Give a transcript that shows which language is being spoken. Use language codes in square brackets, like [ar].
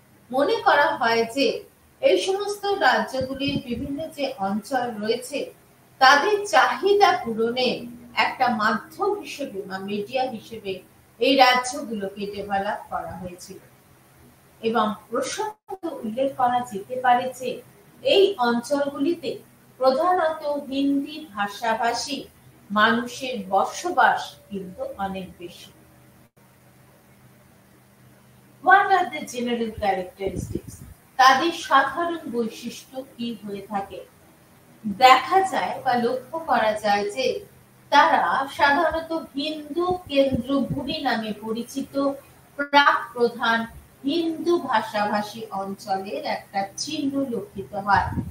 [bn] মনে করা হয় যে এই সমস্ত রাজ্যগুলির বিভিন্ন যে অঞ্চল রয়েছে তাদের চাহিদা পূরণে একটা মাধ্যম হিসেবে বা মিডিয়া হিসেবে এই রাজ্যগুলোকে ডেভেলপ করা হয়েছিল। এবং প্রসঙ্গত উল্লেখ করা যেতে পারে যে এই অঞ্চলগুলিতে প্রধানত হিন্দি ভাষাভাষী মানুষের বসবাস কিন্তু অনেক বেশি। [en] What are the general characteristics? [bn] তাদের সাধারণ বৈশিষ্ট্য কি হয়ে থাকে? দেখা যায় বা লক্ষ্য করা যায় যে তারা সাধারণত হিন্দু কেন্দ্র ভূমি নামে পরিচিত প্রাক প্রধান হিন্দু ভাষাভাষী অঞ্চলের একটা চিহ্ন লক্ষিত হয়।